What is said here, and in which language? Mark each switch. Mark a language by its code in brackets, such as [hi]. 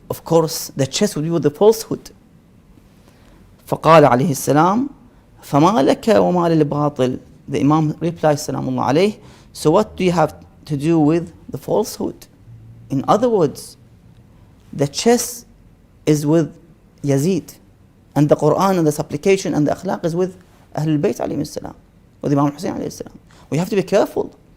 [en] Of course, the chess would be with the falsehood. [ar] فقال عليه السلام فما لك وما للباطل. [en] The Imam replies [ar] سلام الله عليه, [en] so what do you have to do with the falsehood? In other words, the chess is with Yazid, and the Quran and the supplication and the akhlaq is with Ahlul Bayt alayhim salam, with Imam Hussein alayhi salam. We have to be careful.